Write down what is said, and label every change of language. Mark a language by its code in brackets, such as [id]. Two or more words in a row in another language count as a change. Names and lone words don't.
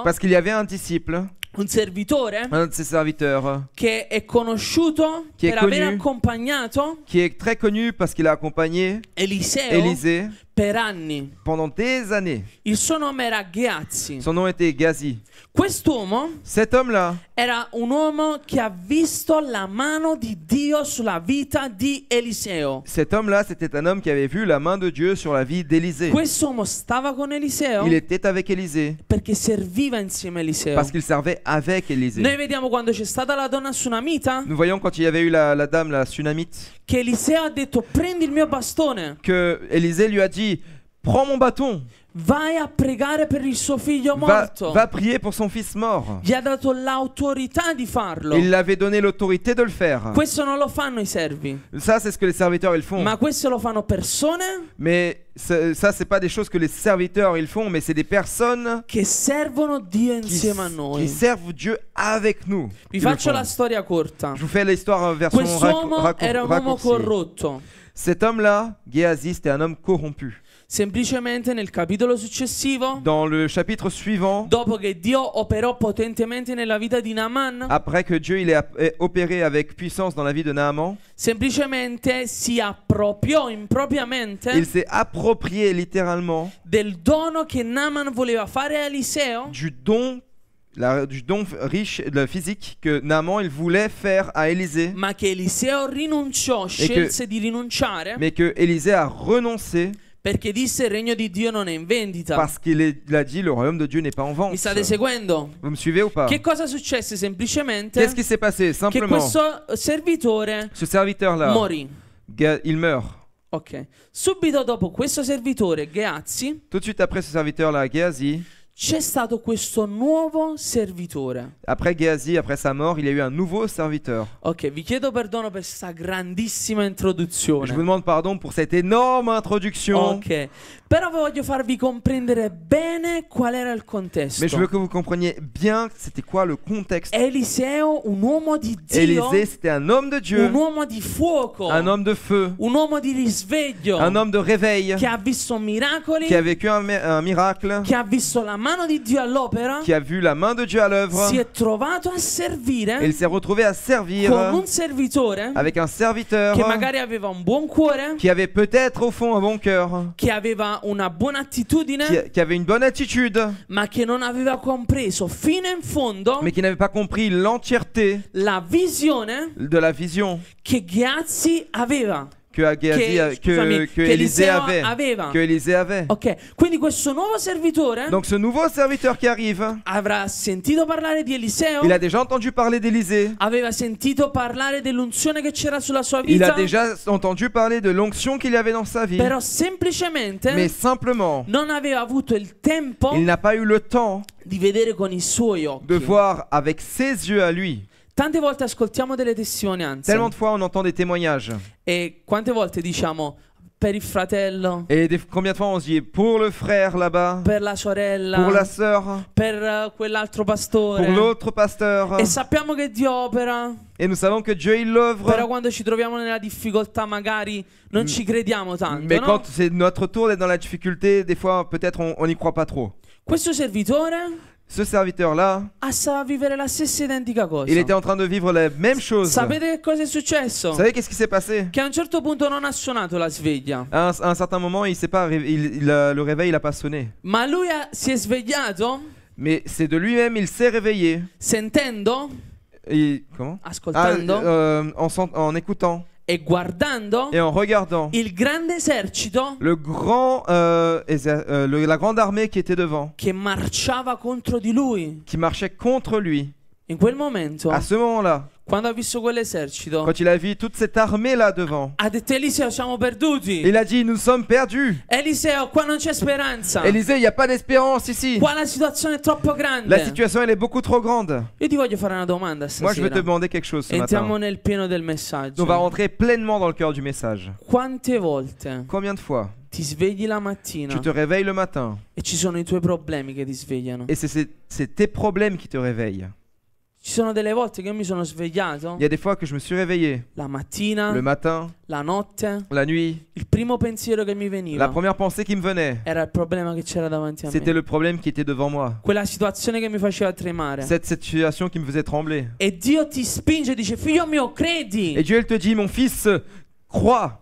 [fr] Parce qu'il y avait un disciple, [it] un servitore [fr] un de ses serviteurs, [it] che è conosciuto Chi è per aver [fr] connu. [it] accompagnato [fr] qui est très connu parce qu'il a accompagné [it] Eliseo [fr] Élisée [it] per anni. [fr] pendant des années. [it] Il suo nome era Gehazi. [fr] Son nom était Gazi. [it] Quest'uomo [fr] Cet homme-là, [it] era un uomo che ha visto la mano di Dio sulla vita di Eliseo. [fr] c'était un homme qui avait vu la main de Dieu sur la vie d'Élisée. [it] Quest'uomo stava con Eliseo [fr] Il était avec Élisée [it] perché serviva insieme a Eliseo. [fr] parce qu'il servait avec Élisée. [it] Noi vediamo quando c'è stata la donna sunamita [fr] Nous voyons quand il y avait eu la dame, la Sunamite, [it] che Eliseo ha detto prendi il mio bastone, [fr] que Élisée lui a dit, prends mon bâton, [it] vai a pregare per il suo figlio [fr] va [it] morto. [fr] prier pour son fils mort. [it] Gli ha dato l'autorità di farlo. [fr] Il lui avait donné l'autorité de le faire. [it] Questo non lo fanno i servi, [fr] Ça, c'est ce que les serviteurs ils font. [it] ma questo lo fanno persone [fr] Mais ça, c'est pas des choses que les serviteurs ils font, mais c'est des personnes [it] che servono Dio [fr] qui, [it] insieme a [fr] qui [it] noi. [fr] servent Dieu avec nous. [it] Vi [fr] qui le [it] faccio [fr] font. [it] la storia corta. [fr] Je vous fais l'histoire version [it] Quest'uomo era un uomo [fr] raccourcie. [it] corrotto. [fr] Cet homme-là, Géasi, c'était un homme corrompu. [it] Semplicemente nel capitolo successivo, [fr] dans le chapitre suivant, [it] dopo che Dio operò potentemente nella vita di Naaman, [fr] après que Dieu il ait opéré avec puissance dans la vie de Naaman, [it] semplicemente si appropriò impropriamente [fr] il s'est approprié littéralement [it] del dono che Naaman voleva fare a Eliseo, [fr] du don riche, physique que Naaman il voulait faire à Élisée, [it] ma che Eliseo rinunciò, scelse di rinunciare, [fr] mais que Élisée a renoncé [it] perché disse il regno di Dio non è in vendita. [fr] parce qu'il a dit le royaume de Dieu n'est pas en vente. [it] Mi state seguendo? [fr] Vous me suivez ou pas? [it] Che cosa successe? Semplicemente [fr] Qu'est-ce qui s'est passé? [it] che [fr] Simplement, [it] questo servitore [fr] ce serviteur-là, [it] morì. [fr] il meurt. [it] Ok. Subito dopo questo servitore, Gehazi, [fr] Tout de suite après ce serviteur-là, Géasi, [it] c'è stato questo nuovo servitore. [fr] après Géasi, après sa mort, il y a eu un nouveau serviteur. [it] Ok, vi chiedo perdono per questa grandissima [fr] Je [it] introduzione. [fr] vous demande pardon pour cette énorme introduction, [it] Ok, però voglio farvi comprendere bene qual era il contesto. [fr] mais je veux que vous compreniez bien c'était quoi le contexte. [it] Eliseo, un uomo di Dio, [fr] Élisée, c'était un homme de Dieu, [it] un uomo di fuoco, [fr] un homme de feu, [it] un uomo di risveglio, [fr] un homme de réveil, [it] che ha visto miracoli, [fr] qui a vécu un miracle, [it] che ha visto la mano di Dio all'opera, [fr] qui a vu la main de Dieu à l'œuvre, [it] si è trovato a [fr] et [it] servire [fr] il s'est retrouvé à servir [it] con un servitore [fr] avec un serviteur [it] che magari aveva un buon cuore, [fr] qui avait peut-être au fond un bon cœur, [it] che aveva una buona attitudine, [fr] qui avait une bonne attitude, [it] ma che non aveva compreso fino in fondo [fr] mais qui n'avait pas compris l'entièreté [it] la visione [fr] de la vision [it] che Gehazi aveva. [fr] que [it] Che [fr] Élisée [it] Eliseo [fr] avait. [it] aveva. [fr] Que Élisée avait. [it] Ok, quindi questo nuovo servitore [fr] Donc ce nouveau serviteur qui arrive, [it] avrà sentito parlare di Eliseo, [fr] il a déjà entendu parler d'Élisée, [it] aveva sentito parlare dell'unzione che c'era sulla sua [fr] il a [it] vita, [fr] déjà entendu parler de l'onction qu'il y avait dans sa vie, [it] però semplicemente [fr] mais simplement, [it] non aveva avuto il tempo [fr] il n'a pas eu le temps [it] di vedere con i suoi occhi. [fr] de voir avec ses yeux à lui. [it] Tante volte ascoltiamo delle testimonianze [fr] Tellement de fois on entend des témoignages. [it] e quante volte diciamo per il fratello, [fr] Et combien de fois on se dit pour le frère là-bas, [it] per la sorella, [fr] pour la sœur, [it] per quell'altro pastore, [fr] pour l'autre pasteur. [it] e sappiamo che Dio opera, [fr] Et nous savons que Dieu il [it] però [fr] l'œuvre. [it] quando ci troviamo nella difficoltà magari non ci crediamo tanto, [fr] Mais [it] no? [fr] quand c'est notre tour d'être dans la difficulté, des fois peut-être on n'y croit pas trop. [it] Questo servitore [fr] Ce serviteur-là, [it] stava a vivere la stessa identica cosa. [fr] il était en train de vivre la même chose. [it] Sapete che cosa è successo? [fr] Vous savez qu'est-ce qui s'est passé? [it] Che a un certo punto non ha suonato la sveglia, [fr] À un certain moment, il s'est pas, le réveil n'a pas sonné. [it] ma lui si è svegliato [fr] Mais c'est de lui-même, il s'est réveillé. [it] sentendo, [fr] Et, comment? [it] ascoltando [fr] En écoutant [it] e guardando [fr] et en regardant [it] il grande esercito [fr] le grand, la grande armée qui était devant, [it] che marciava contro di lui. [fr] qui marchait contre lui. [it] In quel momento, [fr] À ce moment-là, [it] quando ha visto quell'esercito, [fr] quand il a vu toute cette armée là devant, [it] ha detto: Eliseo, siamo perduti. [fr] il a dit nous sommes perdus. [it] Eliseo, qua non c'è speranza. [fr] Élisée, il n'y a pas d'espérance ici. [it] Qua la situazione è troppo grande. [fr] La situation elle est beaucoup trop grande. [it] Io ti voglio fare una domanda [fr] Moi je veux te [it] stasera. [fr] demander quelque chose ce [it] Entriamo [fr] matin. [it] nel pieno del messaggio. [fr] On va rentrer pleinement dans le cœur du message. [it] Quante volte [fr] Combien de fois [it] ti svegli la mattina [fr] tu te réveilles le matin [it] e ci sono i tuoi problemi che ti svegliano? [fr] et c'est tes problèmes qui te réveillent. [it] Ci sono delle volte che io mi sono svegliato [fr] Il y a des fois que je me suis réveillé [it] la mattina, [fr] le matin, [it] la notte, [fr] la nuit. [it] il primo pensiero che mi [fr] La [it] veniva [fr] première pensée qui me venait, [it] era il problema che c'era davanti a [fr] c'était [it] me. [fr] le problème qui était devant moi. [it] Quella situazione che mi faceva tremare. [fr] Cette situation qui me faisait trembler. [it] E Dio ti spinge e dice: figlio mio, credi. [fr] Et Dieu il te dit mon fils, crois.